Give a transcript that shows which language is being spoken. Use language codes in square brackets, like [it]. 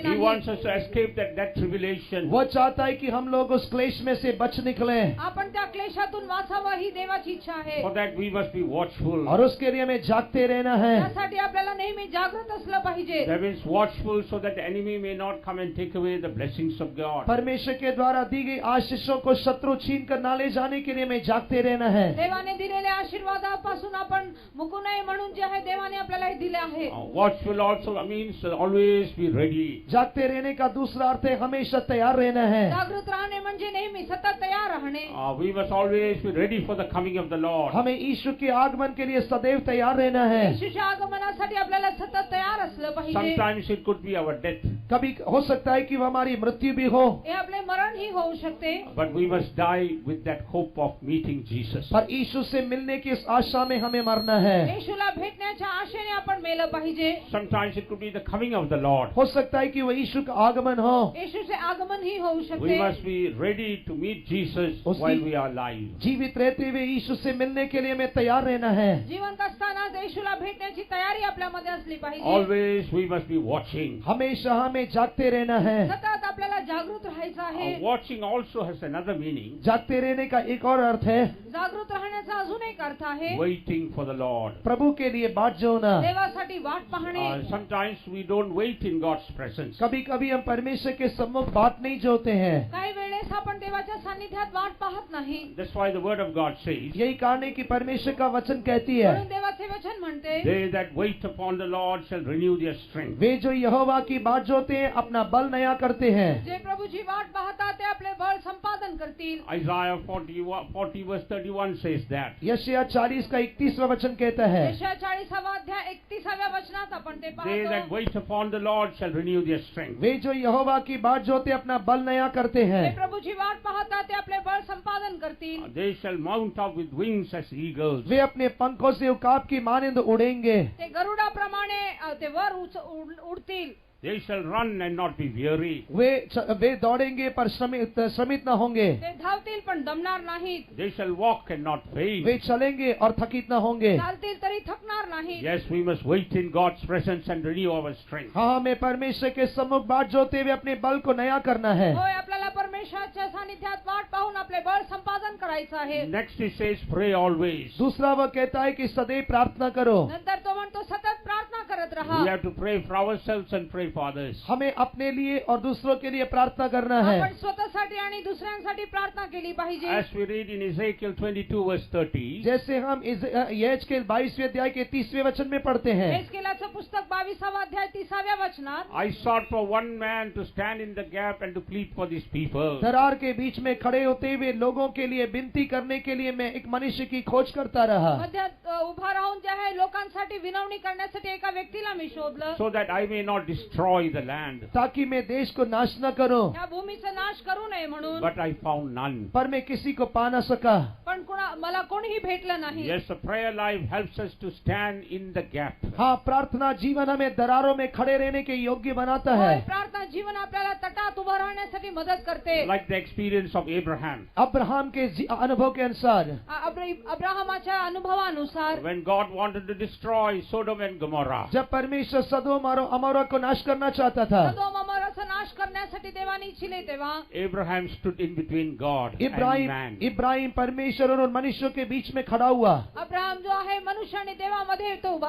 [en] He [mr] नाही. [en] wants us to escape that tribulation. [hi] वो चाहता है कि हम लोग उस क्लेश में से बच निकले. [mr] आपण त्या क्लेशातून वाचावं ही देवाची इच्छा आहे. [en] For that we must be watchful. [hi] और उसके लिए हमें जागते रहना है. [mr] त्यासाठी आपल्याला नेहमी जागृत असलं पाहिजे. [en] That means watch watchful so that the enemy may not come and take away the blessings of God. [hi] परमेश्वर के द्वारा दी गई आशीषों को शत्रु छीन कर ना ले जाने के लिए हमें जागते रहना है. [mr] देवाने दिलेल्या आशीर्वादापासून आपण मुकू नये म्हणून जे आहे देवाने आपल्याला हे दिले आहे. [en] Watchful also means always be ready. [hi] जागते रहने का दूसरा अर्थ है हमेशा तैयार रहना है. [mr] जागृत राहणे म्हणजे नेहमी सतत तयार राहणे. [en] We must always be ready for the coming of the Lord. [hi] हमें यीशु के आगमन के लिए सदैव तैयार रहना है. [mr] येशूच्या आगमनासाठी आपल्याला सतत तयार असलं पाहिजे. [en] Sometimes it could be our death. [hi] कभी हो सकता है कि वो हमारी मृत्यु भी हो. [mr] हे आपले मरण ही होऊ शकते. [en] But we must die with that hope of meeting Jesus. [hi] पर यीशु से मिलने की इस आशा में हमें मरना है. [mr] येशूला भेटण्याच्या आशेने आपण मेलं पाहिजे. [en] Sometimes it could be the coming of the Lord. [hi] हो सकता है कि वो यीशु का आगमन हो. [mr] येशूचे आगमन ही होऊ [en] We [mr] शकते. [en] must be ready to meet Jesus while we are alive. [hi] जीवित रहते हुए यीशु से मिलने के लिए हमें तैयार रहना है. [mr] जिवंत असताना येशूला भेटण्याची तयारी आपल्यामध्ये असली पाहिजे. [en] Always we must be watching. [hi] हमेशा हमें जागते रहना है. [mr] सतत आपल्याला जागृत राहायचं आहे. [en] Watching also has another meaning. [hi] जागते रहने का एक और अर्थ है [mr] जागृत राहण्याचा अजून एक अर्थ आहे. [en] Waiting for the Lord. [hi] प्रभु के लिए बाट जोना. [mr] देवासाठी वाट पाहणे. [en] Sometimes we don't wait in God's presence. [hi] कभी कभी हम परमेश्वर के सम्मुख बाट नहीं जोते हैं. [mr] काही वेळेस आपण देवाच्या सानिध्यात वाट पाहत नाही. [en] That's why the word of God says, [hi] यही कारण है कि परमेश्वर का वचन कहती है [mr] म्हणून देवाचे वचन म्हणते [en] they that wait upon the Lord shall renew their strength. [hi] वे जो यहोवा की बाट जोते हैं अपना बल नया करते हैं. [mr] जे प्रभूची वाट पाहतात ते आपले बळ संपादन करतील. [en] Isaiah 40 verse 31 says that. [hi] यशायाह 40 का 31वां वचन कहता है [mr] यशायाह 40 अध्याय 31व्या वचनात आपण ते [en] They that [mr] पाहतो. [en] wait upon the Lord shall renew their strength. [hi] वे जो यहोवा की बाट जोते अपना बल नया करते हैं. [mr] ते प्रभूची वाट पाहतात ते आपले बळ संपादन करतील. [en] They shall mount up with wings as eagles. [hi] वे अपने पंखों से उकाब की मानिंद उड़ेंगे. [mr] ते गरुडाप्रमाणे ते वर उडतील. [en] They shall run and not be weary. [hi] वे दौड़ेंगे पर श्रमित न होंगे. [mr] ते धावतील पण दमणार नाहीत. [en] They shall walk and not faint. [hi] वे चलेंगे और थकित न होंगे. [mr] चालतील तरी थकणार नाहीत. [en] Yes, we must wait in God's presence and renew our strength. [hi] हाँ, हमें परमेश्वर के सम्मुख बाट जोते हुए अपने बल को नया करना है. [mr] होय, आपल्याला परमेश्वराच्या सानिध्यात वाट पाहून आपले बळ संपादन करायचं आहे. [en] Next it says, pray always. [hi] दूसरा वह कहता है कि सदैव प्रार्थना करो. [mr] नंतर तो म्हणतो सतत प्रार्थना करत राहा. [en] We have to pray for ourselves and pray for others. [hi] हमें अपने लिए और दूसरों के लिए प्रार्थना करना है. [mr] आपण स्वतःसाठी आणि दुसऱ्यांसाठी प्रार्थना केली पाहिजे. [en] As we read in Ezekiel 22 verse 30, [hi] जैसे हम यहेजकेल 22वें अध्याय के 30वें वचन में पढ़ते हैं. [mr] एस्केलाचं पुस्तक 22वा अध्याय 30व्या वचनात [en] I sought for one man to stand in the gap and to plead for these people. [hi] दरार के बीच में खड़े होते हुए लोगों के लिए विनती करने के लिए मैं एक मनुष्य की खोज करता रहा. [mr] मध्यात उभा राहून जे आहे लोकांसाठी विनवणी करण्यासाठी एका व्यक्तीला मी शोधलं. [en] So that I may not destroy the land. [hi] ताकि मैं देश को नाश न करूं. [mr] या भूमीचा नाश करू नये म्हणून. [en] But I found none. [hi] पर मैं किसी को पा न सका. [mr] पण मला कोणीही भेटलं नाही. [en] Yes, the prayer life helps us to stand in the gap. [hi] हाँ, प्रार्थना जीवन हमें दरारों में खड़े रहने के योग्य बनाता [mr] होय, [hi] है. [mr] प्रार्थना जीवन आपल्याला तटात उभं राहण्यासाठी मदत करते. [en] Like the experience of Abraham. [hi] Abraham के अनुभव के अनुसार. [mr] अब्राहमाच्या अनुभवानुसार [en] When God wanted to destroy Sodom and Gomorrah. [hi] जब परमेश्वर सदोम और अमोरा को नाश करना चाहता था. [mr] सदोम अमोराचा नाश करण्यासाठी देवाने इच्छिले तेव्हा [en] Abraham stood in between God and man. [hi] Ibrahim परमेश्वर और मनुष्यों के बीच में खड़ा हुआ. [mr] अब्राहम जो आहे मनुष्य आणि देवामध्ये तो उभा